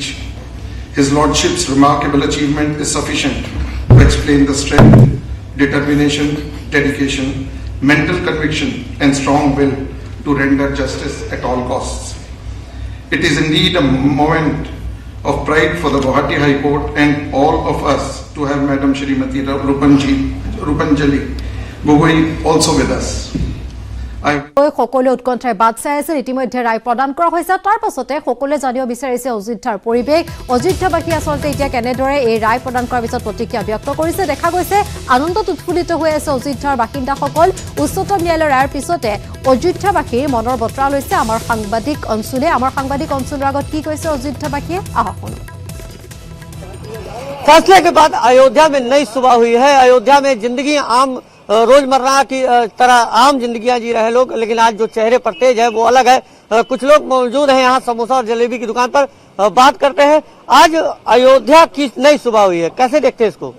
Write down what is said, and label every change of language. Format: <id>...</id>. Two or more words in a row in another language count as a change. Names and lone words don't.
<en>His Lordship's remarkable achievement is sufficient to explain the strength, determination, dedication, mental conviction and strong will to render justice at all costs. It is indeed a moment of pride for the Guwahati High Court and all of us to have Madam Shrimati Rupanjali Gogoi also with us.</en> <as>সকলোৱে উৎকণ্ঠাৰে বাট চাই আছে। ইতিমধ্যে ৰায় প্ৰদান কৰা হৈছে, তাৰ পাছতে সকলোৱে জানিব বিচাৰিছে অযোধ্যাৰ পৰিৱেশ, অযোধ্যাবাসী আচলতে এতিয়া কেনেদৰে এই ৰায় প্ৰদান কৰাৰ পিছত প্ৰতিক্ৰিয়া ব্যক্ত কৰিছে। দেখা গৈছে আনন্দত উৎফুল্লিত হৈ আছে অযোধ্যাৰ বাসিন্দাসকল। উচ্চতম ন্যায়ালয়ৰ ৰায়ৰ পিছতে অযোধ্যাবাসীৰ মনৰ বতৰা লৈছে আমাৰ সাংবাদিক অঞ্চলে। আমাৰ সাংবাদিক অঞ্চলৰ আগত কি কৈছে অযোধ্যাবাসীয়ে, আহক শুনো।</as> <hi>फैसले के बाद अयोध्या में नई सुबह हुई है। अयोध्या में जिंदगी आम रोजमर्रा की तरह आम जिंदगियां जी रहे लोग, लेकिन आज जो चेहरे पर तेज है वो अलग है। कुछ लोग मौजूद हैं यहाँ समोसा और जलेबी की दुकान पर, बात करते हैं। आज अयोध्या की नई सुबह हुई है, कैसे देखते हैं इसको?</hi>